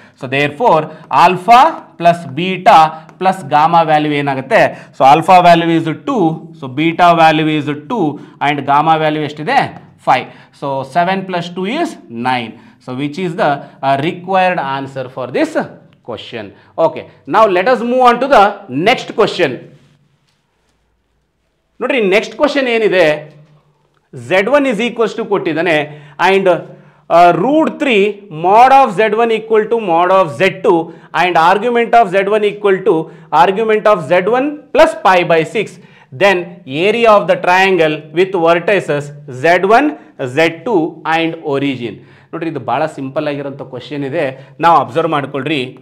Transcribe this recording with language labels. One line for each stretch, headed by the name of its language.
English: So there four alpha plus beta plus gamma value ಏನಾಗುತ್ತೆ, so alpha value is 2, so beta value is 2 and gamma value ಎಷ್ಟಿದೆ 5. ಸೊ 7 + 2 is 9. So which is the required answer for this question. Okay, ನಾವು let us move on to the next question.
Kannada: ನೋಡ್ರಿ, next question ಏನಿದೆ,
English: Z1 is equals to ಕೊಟ್ಟಿದ್ದಾನೆ and √3 mod of Z1 equal to mod of Z2 and argument of Z1 equal to argument of Z1 plus pi by 6. Then area of the triangle with vertices Z1, Z2 and origin.
Kannada: ನೋಡ್ರಿ, ಇದು ಭಾಳ simple ಆಗಿರೋಂಥ question ಇದೆ, ನಾವು observe ಮಾಡ್ಕೊಳ್ರಿ.